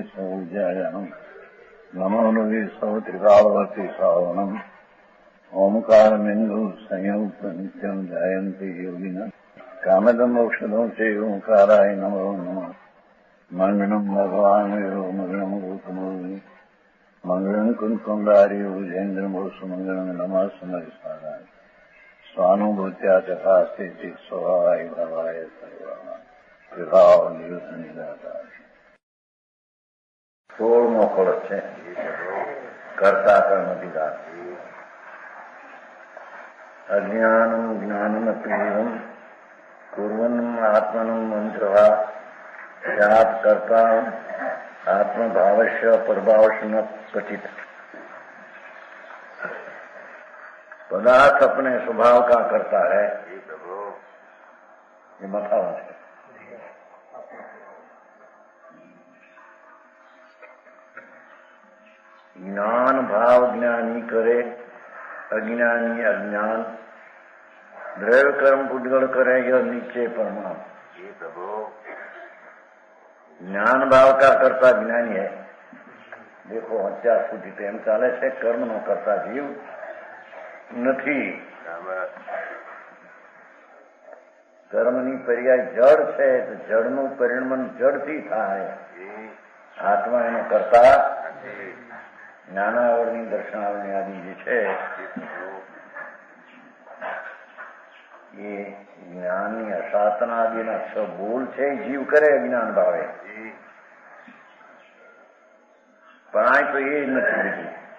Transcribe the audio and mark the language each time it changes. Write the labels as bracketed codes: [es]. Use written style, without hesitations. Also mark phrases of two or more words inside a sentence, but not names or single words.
[sa] सौविजयानम् नमो लोये सौत्रिकालवती सावनम् ओंकारमिन्दु संयुक्त नित्यम् जयन्ति योगिनः कामदम् मोक्षदम् च ओंकाराय नमो नमः मङ्गलम् भगवान् वीरो मङ्गलम् रूपमोहि मङ्गलम् कुन्कुण्डारि भुजेन्द्रमोसु मङ्गलम् नमः समरिसाराय स्वानुभूत्या तथा स्थिति स्वभावाय भवाय विभाव निदाता [gu] 16મો કળશ છે [sa] કર્તા કર્મ વિદાન અજ્ઞાનમ જ્ઞાનમપીવમ કુર્વન્નમ આત્મનમ મંત્રવા સ્યાત કર્તા आत्मभावस्य परभावस्य न क्वचित। [hi] पदार्थ अपने स्वभाव का करता है, ये मथावा है। ज्ञान भाव ज्ञानी करे, अज्ञानी अज्ञान, द्रव्य कर्म पुद्गल करे, यह नीचे परमात्मा। ज्ञान भाव का करता ज्ञानी है। [gu] देखो અત્યાર સુધી તો એમ ચાલે છે કર્મ નો કરતા જીવ નથી, કર્મની પર્યાય જડ છે તો જડનું પરિણમન જડથી થાય, આત્મા એનો કરતા જ્ઞાનાવરણી દર્શનાવરણી આદિ જે છે એ જ્ઞાનની અસાતના આદિના 6 બોલ છે જીવ કરે અજ્ઞાન ભાવે, પણ આ તો એ નથી લીધું.